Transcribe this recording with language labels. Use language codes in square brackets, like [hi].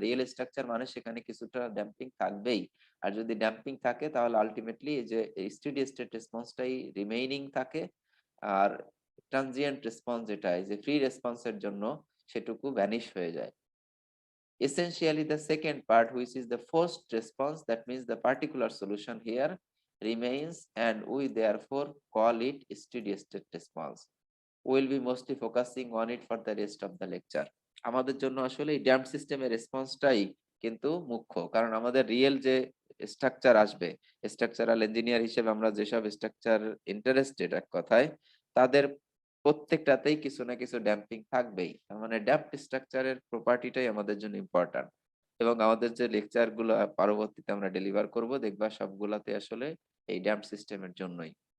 [bn] Real structure মানে সেখানে কিছুটা ড্যাম্পিং থাকবেই, আর যদি ড্যাম্পিং থাকে তাহলে আলটিমেটলি এই যে স্টেডি স্টেট রেসপন্সটাই রিমেইনিং থাকে, আর ট্রানজিয়েন্ট রেসপন্স যেটা এই যে ফ্রি রেসপন্সের জন্য সেটুকু ভ্যানিশ হয়ে যায়। [en] Essentially the second part, which is the forced response, that means the particular solution here remains, and we therefore call it steady state response. We will be mostly focusing on it for the rest of the lecture. [bn] আমাদের জন্য আসলে এই damp সিস্টেমের রেসপন্সটাই কিন্তু মুখ্য, কারণ আমাদের real যে স্ট্রাকচার আসবে, স্ট্রাকচারাল ইঞ্জিনিয়ার হিসেবে আমরা যেসব স্ট্রাকচার ইন্টারেস্টেড এক কথায়, তাদের প্রত্যেকটাতেই কিছু না কিছু ড্যাম্পিং থাকবেই। তার মানে ড্যাম্প স্ট্রাকচারের প্রপার্টিটাই আমাদের জন্য ইম্পর্ট্যান্ট, এবং আমাদের যে লেকচার গুলো পরবর্তীতে আমরা ডেলিভার করব দেখবা সবগুলাতে আসলে এই ড্যাম্প সিস্টেমের জন্যই।